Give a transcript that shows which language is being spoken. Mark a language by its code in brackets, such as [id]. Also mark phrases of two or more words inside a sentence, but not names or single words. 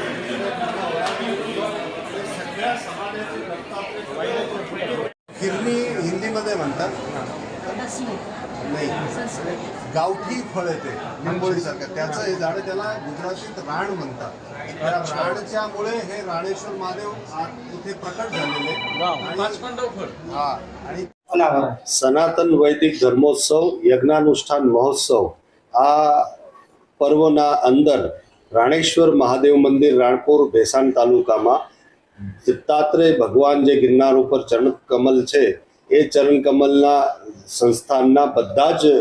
[mr] सगळ्या समाध्याचे दत्त आपले हिरणी हिंदीमध्ये म्हणतात नाही, गावठी फळ आहे ते लिंबोळीसारखं. त्याचं हे झाड त्याला गुजरातीत राण म्हणतात. त्या राणच्यामुळे हे राणेश्वर महादेव इथे प्रकट झालेले. [gu] हा, आणि સનાતન વૈદિક ધર્મોત્સવ યજ્ઞાનુષ્ઠાન મહોત્સવ આ પર્વના અંદર રાણેશ્વર મહાદેવ મંદિર રાણપુર ભેસાણ તાલુકામાં દત્તાત્રેય ભગવાન જે ગિરનાર ઉપર ચરણ કમલ છે એ ચરણ કમલના સંસ્થાનના બધા જ